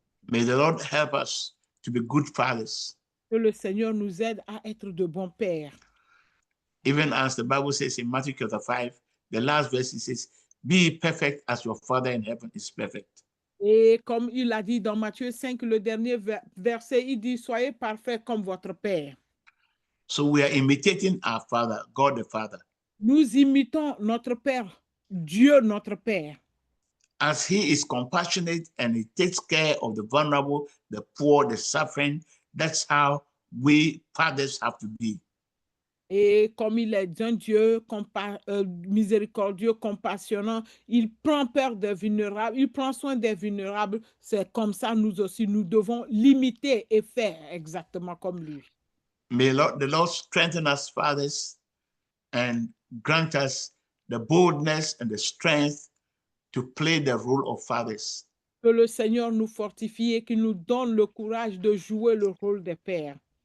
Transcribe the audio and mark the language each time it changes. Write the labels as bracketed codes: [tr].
[en] May the Lord help us to be good fathers. [fr] Que le Seigneur nous aide à être de bons pères. [en] Even as the Bible says in Matthew chapter 5, the last verse, it says, be perfect as your Father in heaven is perfect. [fr] Et comme il a dit dans Matthieu 5, le dernier verset, il dit, soyez parfaits comme votre Père. [en] So we are imitating our Father, God the Father. [fr] Nous imitons notre Père, Dieu notre Père. [en] As he is compassionate and he takes care of the vulnerable, the poor, the suffering, that's how we fathers have to be. [fr] Et comme il est un Dieu miséricordieux, compassionnant, il prend peur des vulnérables, il prend soin des vulnérables. C'est comme ça, nous aussi, nous devons l'imiter et faire exactement comme lui. [en] May the Lord strengthen us, fathers, and grant us the boldness and the strength to play the role of fathers. [fr] Que le Seigneur nous fortifie et qu'il nous donne le courage de jouer le rôle des pères.